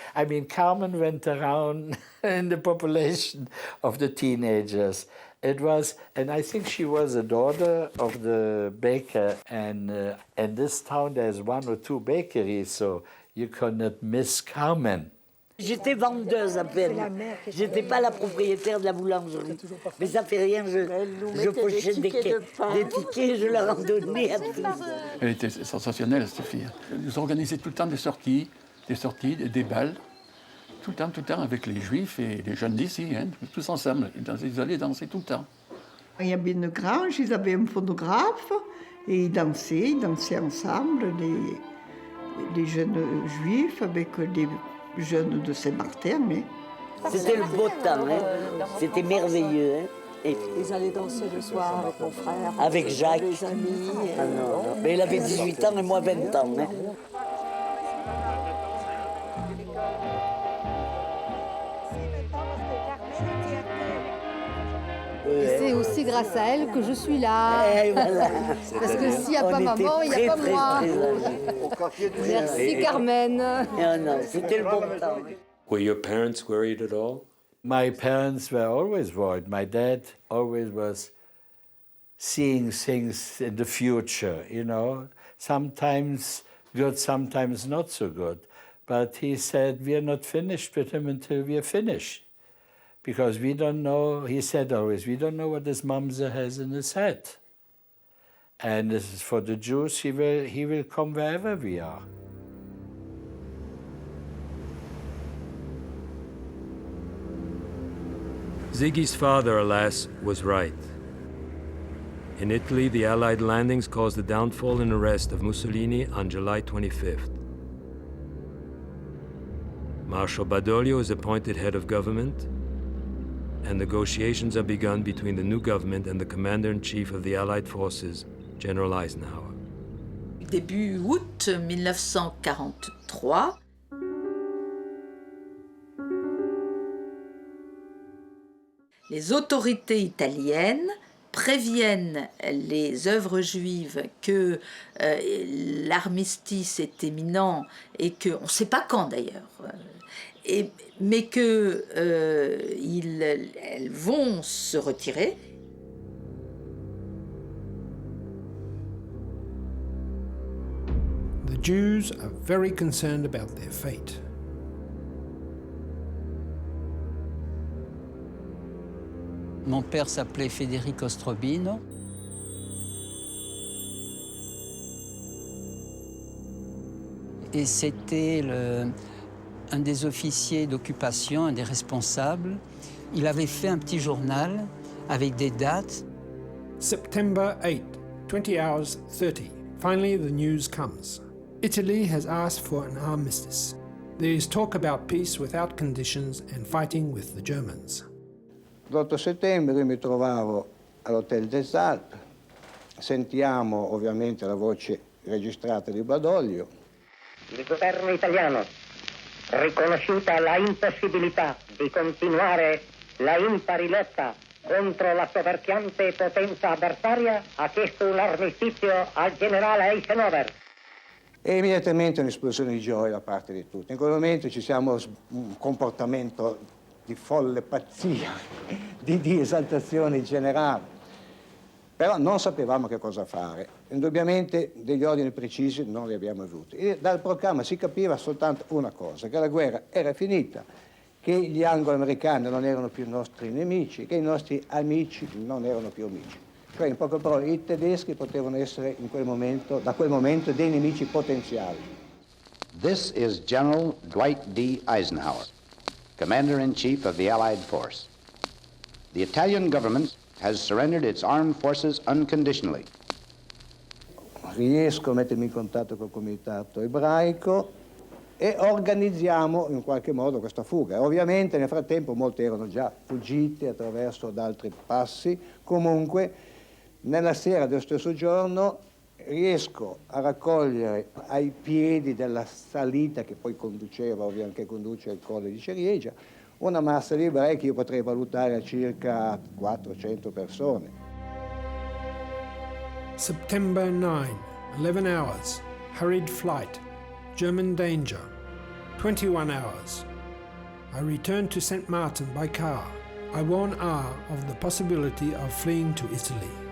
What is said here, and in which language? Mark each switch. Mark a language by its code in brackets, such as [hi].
[en] I mean, Carmen went around in the population of the teenagers. It was, and I think she was a daughter of the baker, and in this town there's 1 or 2 bakeries, so you could not miss Carmen. [fr] J'étais vendeuse à peine. J'étais pas la propriétaire de la boulangerie. Mais ça fait rien, je pochais des tickets, je leur en donnais à tous. Elle était sensationnelle, cette fille. Elle nous organisait tout le temps des sorties, des balles. Tout le temps avec les Juifs et les jeunes d'ici, hein, tous ensemble. Ils allaient danser tout le temps. Il y avait une grange, ils avaient un phonographe et ils dansaient ensemble, les jeunes Juifs avec les jeunes de Saint-Martin. C'était le beau temps, hein. C'était merveilleux. Hein. Et ils allaient danser le soir avec mon frère, avec Jacques. Les amis. Ah non. Mais il avait 18 ans et moi 20 ans. Hein. Et c'est aussi grâce à elle que je suis là. Voilà. Parce que s'il n'y a pas maman, il n'y a pas moi. Merci Carmen. Non, c'était le bon temps. [en] Were your parents worried at all? My parents were always worried. My dad always was seeing things in the future, you know. Sometimes good, sometimes not so good. But he said, we are not finished with him until we are finished. Because we don't know, he said always, we don't know what this mamzer has in his head. And this is for the Jews, he will come wherever we are. Ziggy's father, alas, was right. In Italy, the Allied landings caused the downfall and arrest of Mussolini on July 25th. Marshal Badoglio is appointed head of government, and negotiations are begun between the new government and the commander-in-chief of the Allied forces, General Eisenhower. [fr] Début août 1943, les autorités italiennes préviennent les œuvres juives que l'armistice est imminent et que, on ne sait pas quand d'ailleurs, mais qu'elles vont se retirer. [en] The Jews are very concerned about their fate. [fr] Mon père s'appelait Federico Strobino. Et c'était un des officiers d'occupation, un des responsables. Il avait fait un petit journal avec des dates. [en] September 8, 20 hours 30. Finally, the news comes. Italy has asked for an armistice. There is talk about peace without conditions and fighting with the Germans. [it] L'8 settembre mi trovavo all'Hotel des Alpes. Sentiamo ovviamente la voce registrata di Badoglio. Il governo italiano, riconosciuta la impossibilità di continuare la impari lotta contro la soverchiante potenza avversaria, ha chiesto un armistizio al generale Eisenhower. E immediatamente un'esplosione di gioia da parte di tutti. In quel momento ci siamo un comportamento di folle pazzia, di esaltazione generale. Però non sapevamo che cosa fare. Indubbiamente degli ordini precisi non li abbiamo avuti. E dal proclama si capiva soltanto una cosa, che la guerra era finita, che gli anglo-americani non erano più i nostri nemici, che i nostri amici non erano più amici. Cioè, in poche parole, i tedeschi potevano essere in quel momento, da quel momento dei nemici potenziali. [en] This is General Dwight D. Eisenhower, Commander-in-Chief of the Allied Force. The Italian government has surrendered its armed forces unconditionally. [it] Riesco a mettermi in contatto col comitato ebraico e organizziamo in qualche modo questa fuga. Ovviamente nel frattempo molti erano già fuggiti attraverso ad altri passi. Comunque nella sera dello stesso giorno riesco a raccogliere ai piedi della salita che poi conduceva, ovviamente che conduce al Colle di Ceriegia, una massa di ebrei che io potrei valutare a circa 400 persone. [en] September 9, 11 hours, hurried flight, German danger, 21 hours. I returned to St. Martin by car. I warn R of the possibility of fleeing to Italy.